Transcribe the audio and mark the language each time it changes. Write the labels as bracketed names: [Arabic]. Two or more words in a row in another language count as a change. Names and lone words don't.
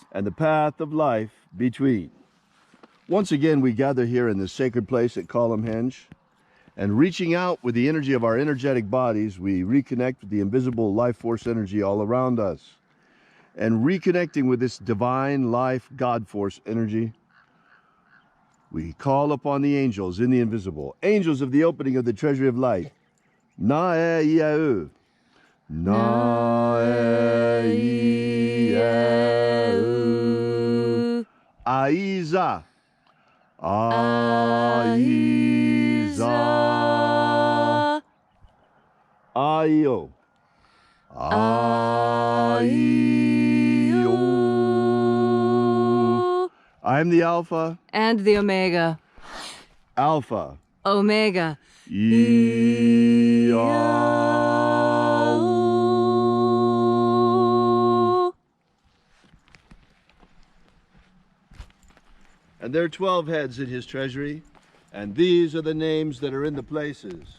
[English] and the path of life between. Once again, we gather here in this sacred place at Columnhenge, and reaching out with the energy of our energetic bodies, we reconnect with the invisible life force energy all around us. And reconnecting with this divine life God force energy, we call upon the angels in the invisible, angels of the opening of the treasury of light. Na-e-ia-u. Na-e-ia-u. Aiza. Aiza. Aio. Aio. I'm the Alpha. and the Omega. Alpha. Omega. Ia-u. And there are 12 heads in his treasury, and these are the names that are in the places.